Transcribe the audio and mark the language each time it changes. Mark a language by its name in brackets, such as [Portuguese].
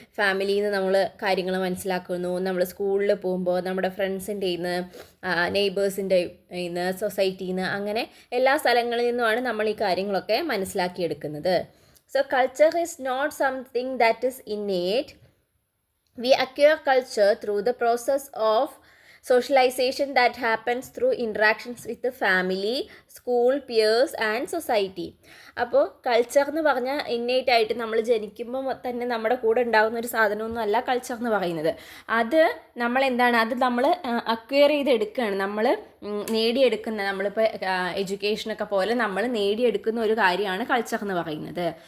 [Malayalam] ഫാമിലിയിൽ നിന്ന് നമ്മൾ കാര്യങ്ങൾ മനസ്സിലാക്കുന്നു. നമ്മൾ സ്കൂളിൽ പോകുമ്പോൾ നമ്മുടെ ഫ്രണ്ട്സിൻ്റെ നിന്ന്, നെയ്ബേഴ്സിൻ്റെ നിന്ന്, സൊസൈറ്റിയിൽ നിന്ന്, അങ്ങനെ എല്ലാ സ്ഥലങ്ങളിൽ നിന്നുമാണ് നമ്മൾ ഈ കാര്യങ്ങളൊക്കെ മനസ്സിലാക്കിയെടുക്കുന്നത്. [English] So culture is not something that is innate. We acquire culture through the process of socialization that happens through interactions with the family, school, peers and society. [Malayalam] അപ്പോൾ കൾച്ചർ എന്ന് പറഞ്ഞാൽ ഇന്നേറ്റ് ആയിട്ട് നമ്മൾ ജനിക്കുമ്പോൾ തന്നെ നമ്മുടെ കൂടെ ഉണ്ടാകുന്ന ഒരു സാധനമൊന്നും അല്ല കൾച്ചർ എന്ന് പറയുന്നത്. അത് നമ്മൾ എന്താണ്, അത് നമ്മൾ അക്വയർ ചെയ്തെടുക്കുകയാണ്, നമ്മൾ നേടിയെടുക്കുന്ന, നമ്മളിപ്പോൾ എഡ്യൂക്കേഷനൊക്കെ പോലെ നമ്മൾ നേടിയെടുക്കുന്ന ഒരു കാര്യമാണ് കൾച്ചർ എന്ന് പറയുന്നത്.